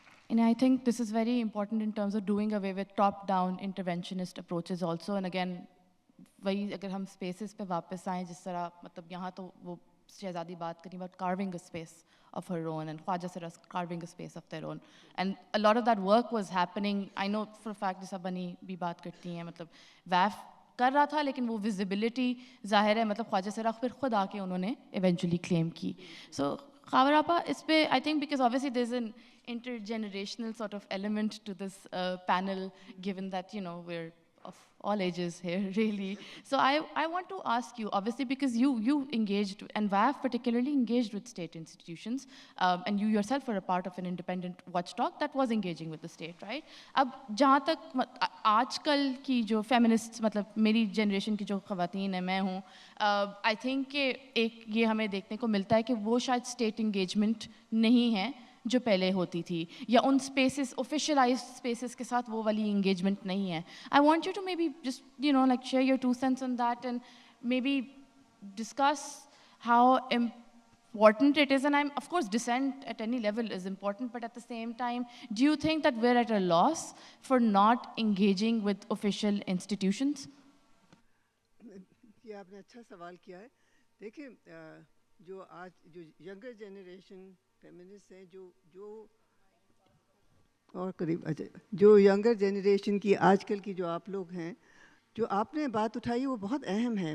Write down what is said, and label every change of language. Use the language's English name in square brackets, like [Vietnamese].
[English] And I think this is very important in terms of doing away with top-down interventionist approaches also. And again, [Urdu] وہی اگر ہم spaces پہ واپس آئیں, جس طرح مطلب یہاں تو وہ شہزادی بات کریں [English] about carving a space of her own, and Khwaja Sara carving a space of their own. And a lot of that work was happening. I know for a fact [Urdu] جیسا بنی بھی بات کرتی ہیں, مطلب ویف کر رہا تھا, لیکن وہ ویزیبلٹی ظاہر ہے, مطلب خواجہ سرا پھر خود آ کے انہوں نے ایونچولی کلیم کی. [English] so [Urdu] خاور آپا اس پہ [English] I think because obviously there's an intergenerational sort of element to this panel, given that, you know, we're of all ages here, really. So I want to ask you, obviously, because you engaged, and WAF particularly engaged with state institutions, and you yourself were a part of an independent watchdog that was engaging with the state, right? [Urdu] اب جہاں تک آج کل کی جو feminist, مطلب میری generation کی جو خواتین ہیں, میں ہوں, آئی تھنک کہ ایک یہ ہمیں دیکھنے کو ملتا ہے کہ وہ شاید اسٹیٹ انگیجمنٹ نہیں ہے جو پہلے ہوتی تھی, یا ان اسپیسز, آفیشلائزڈ اسپیسز کے ساتھ وہ والی انگیجمنٹ نہیں ہے. [English] I want you to maybe just you know like share your 2 cents on that, and maybe discuss how important it is. And I'm, of course, dissent at any level is important, but at the same time, do you think that we're at a loss for not engaging with official institutions? [Urdu] یہ آپ نے اچھا سوال کیا ہے. دیکھیں, جو آج جو ینگر جنریشن فیمنسٹ ہیں, جو اور قریب جو ینگر جنریشن کی آج کل کی جو آپ لوگ ہیں, جو آپ نے بات اٹھائی وہ بہت اہم ہے.